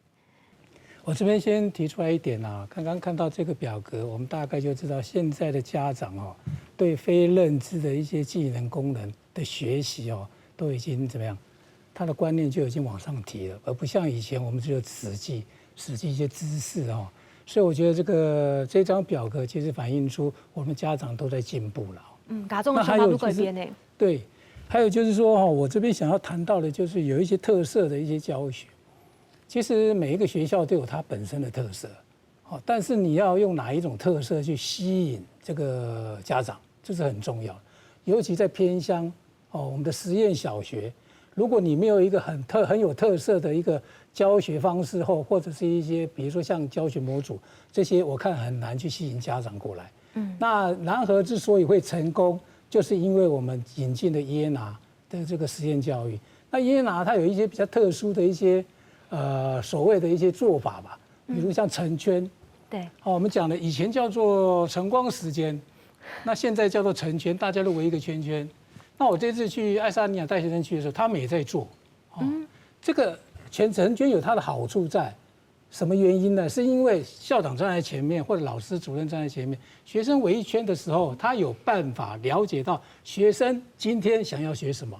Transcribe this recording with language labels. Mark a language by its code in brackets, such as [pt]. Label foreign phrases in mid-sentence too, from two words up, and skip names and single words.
[zh] 我這邊先提出來一點啊，剛剛看到這個表格，我們大概就知道現在的家長哦，對非認知的一些技能功能的學習哦，都已經怎麼樣，他的觀念就已經往上提了，而不像以前我們只有死記一些知識哦。所以我覺得這張表格其實反映出我們家長都在進步了。家長的想法都改變呢。對，還有就是說我這邊想要談到的，就是有一些特色的一些教學。其實每一個學校都有它本身的特色，但是你要用哪一種特色去吸引這個家長，這是很重要。尤其在偏鄉，我們的實驗小學，如果你沒有一個很有特色的一個教學方式後，或者是一些，比如說像教學模組這些，我看很難去吸引家長過來。那南河之所以會成功，就是因為我們引進了耶拿的這個實驗教育。那耶拿它有一些比較特殊的一些，所謂的一些做法吧，比如像成圈。對。我們講的以前叫做晨光時間，那現在叫做成圈，大家都圍一個圈圈。那我這次去愛沙尼亞帶學生去的時候，他們也在做。這個成圈有它的好處在，什麼原因呢？是因為校長站在前面，或者老師主任站在前面，學生圍一圈的時候，他有辦法了解到學生今天想要學什麼。